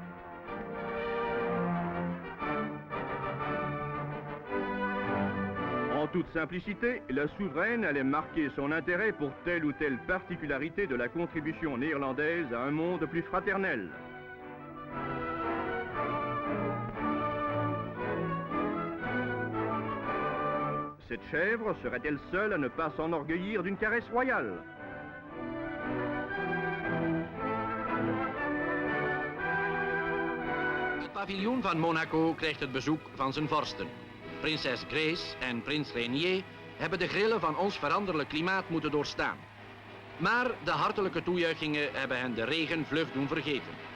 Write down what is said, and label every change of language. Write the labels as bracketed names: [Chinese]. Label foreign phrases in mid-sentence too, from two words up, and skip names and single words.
[French] En toute simplicité, la souveraine allait marquer son intérêt pour telle ou telle particularité de la contribution néerlandaise à un monde plus fraternel. Cette chèvre serait-elle seule à ne pas s'enorgueillir d'une caresse royale? [Dutch] Het paviljoen van Monaco krijgt het bezoek van zijn vorsten. Prinses Grace en prins Rainier hebben de grillen van ons veranderlijk klimaat moeten doorstaan. Maar de hartelijke toejuichingen hebben hen de regen vlug doen vergeten.